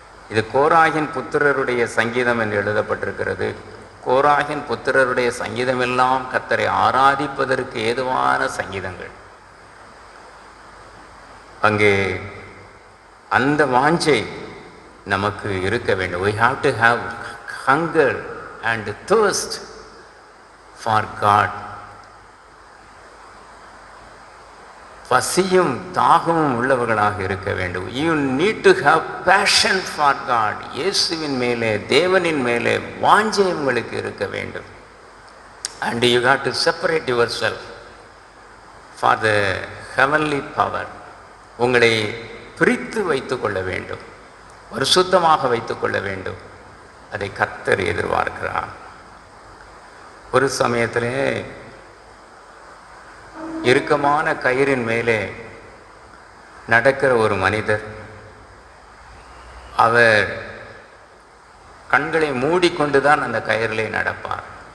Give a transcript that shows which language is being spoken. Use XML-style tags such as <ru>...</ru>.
<ta>இது கோராகின் புத்திரருடைய சங்கீதம் என்று எழுதப்பட்டிருக்கிறது. கோராகின் புத்திரருடைய சங்கீதமெல்லாம் கர்த்தரை ஆராதிப்பதற்கு ஏதுவான சங்கீதங்கள். அங்கே அந்த வாஞ்சை நமக்கு இருக்க வேண்டும்.</ta> <en>We have to have hunger and thirst for God.</en> <ta>பசியும் தாகமும் உள்ளவர்களாக இருக்க வேண்டும்.</ta> <en>You need to have passion for God.</en> <ta>இயேசுவின் மேலே, தேவனின் மேலே வாஞ்சை உங்களுக்கு இருக்க வேண்டும்.</ta> <en>And you have to separate yourself for the heavenly power.</en> <ta>உங்களை பிரித்து வைத்துக் கொள்ள வேண்டும், பரிசுத்தமாக வைத்துக் கொள்ள வேண்டும். அதை கர்த்தர் எதிர்பார்க்கிறார். ஒரு சமயத்திலே இறுக்கமான கயிறின் மேலே நடக்கிற ஒரு மனிதர், அவர் கண்களை மூடிக்கொண்டு தான் அந்த கயிறிலே நடப்பார்.</ta>